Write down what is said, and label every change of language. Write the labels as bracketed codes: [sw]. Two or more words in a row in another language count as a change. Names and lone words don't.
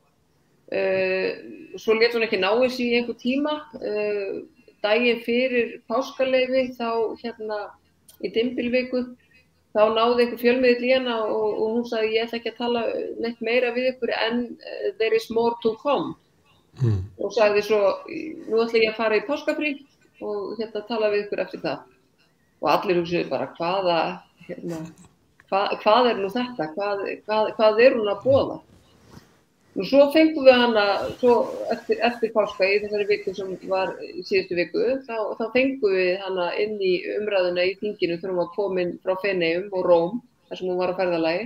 [is] Svo lét hún ekki ná þessu í einhver tíma, daginn fyrir páskaleyfi, þá í dymbilviku, þá náði einhver fjölmiðill í hana og hún sagði ég ætla ekki að tala neitt meira við ykkur en [en] there is more to come. [is] og sagði svo, nú ætla ég að fara í páskafrí og tala við ykkur eftir það. Og allir hugsuðu bara, hvað nú þetta? Hvað hún að boða? Nú svo fengum við hana, svo eftir páska í þessari viku sem var í síðustu viku, þá fengum við hana inn í umræðuna í þinginu þegar hún var komin frá Feneyjum og Róm, þar sem hún var á ferðalagi.